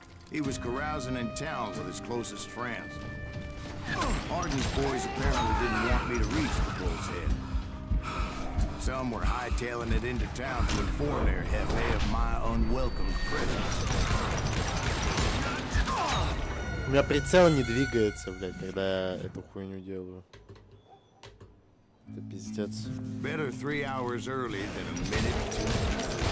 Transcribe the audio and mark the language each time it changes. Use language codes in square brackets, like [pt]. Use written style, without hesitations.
[en] He was carousing in town with his closest friends. Hardin's boys apparently didn't want me to reach the bull's head. Some were hightailing it into town to inform their jefe of my unwelcome presence. [ru] У меня прицел не двигается, блядь, когда я эту хуйню делаю. Это пиздец. [en] Better 3 hours early than a minute too late.